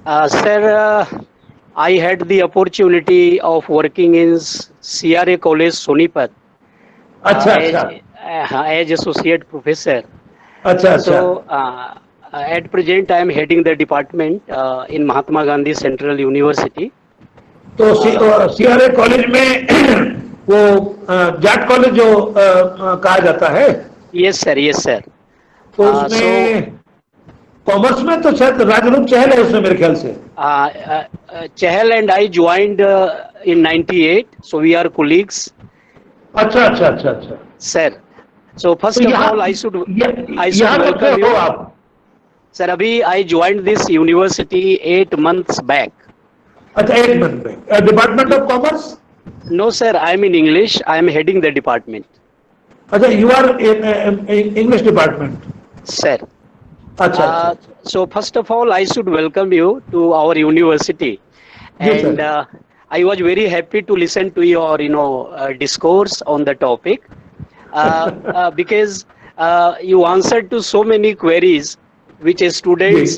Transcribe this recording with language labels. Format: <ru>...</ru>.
<en>sir, I had the opportunity of working in CRA College Sonipat</en> <hi>अच्छा</hi> <en>as associate professor.</en> <hi>अच्छा।</hi> <en>So at present I am heading the department in Mahatma Gandhi Central University.</en> <hi>तो CRA college में वो Jat college जो कहा जाता है।</hi> <en>Yes sir.</en> <hi>तो उसमें कॉमर्स में तो शायद राजरूप चहल है उसमें मेरे ख्याल से।</hi> <en>Chahal and I joined in 98, so we are colleagues.</en> <hi>अच्छा।</hi> <en>Sir, so first</en> <hi>तो</hi> <en>of all I should</en> <hi>यहाँ</hi> <en>welcome you.</en> <hi>आप?</hi> <en>Sir, अभी I joined this university 8 months back.</en> <hi>अच्छा 8 मंथ में। Department of commerce?</hi> <en>No sir, I am in English. I am heading the department. अच्छा, you are in English department? Sir.</en> <hi>अच्छा।</hi> <en>So first of all, I should welcome you to our university, Yes, and I was very happy to listen to your discourse on the topic because you answered to so many queries which students</en>